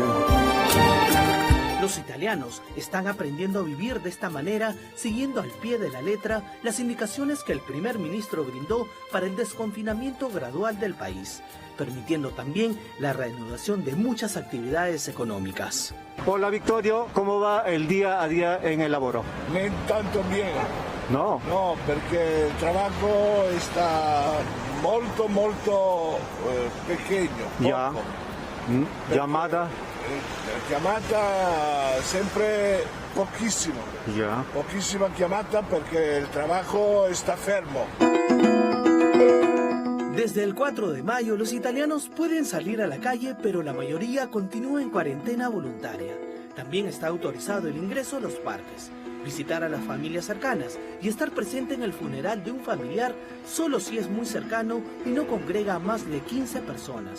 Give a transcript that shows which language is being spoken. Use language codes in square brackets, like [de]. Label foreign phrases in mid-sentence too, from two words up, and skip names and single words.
[es] Los italianos están aprendiendo a vivir de esta manera, siguiendo al pie de la letra las indicaciones que el primer ministro brindó para el desconfinamiento gradual del país, permitiendo también la reanudación de muchas actividades económicas. Hola Victorio, ¿cómo va el día a día en el lavoro? No tanto bien. No? No, [it] perché il lavoro sta molto pequeño. [es] Ya. Llamada? [it] Chiamata sempre pochissimo. [es] Ya. [it] Pochissima chiamata perché il lavoro está fermo. [es] Desde el 4 de mayo, los italianos pueden salir a la calle, pero la mayoría continúa en cuarentena voluntaria. También está autorizado el ingreso a los parques, visitar a las familias cercanas y estar presente en el funeral de un familiar solo si es muy cercano y no congrega a más de 15 personas.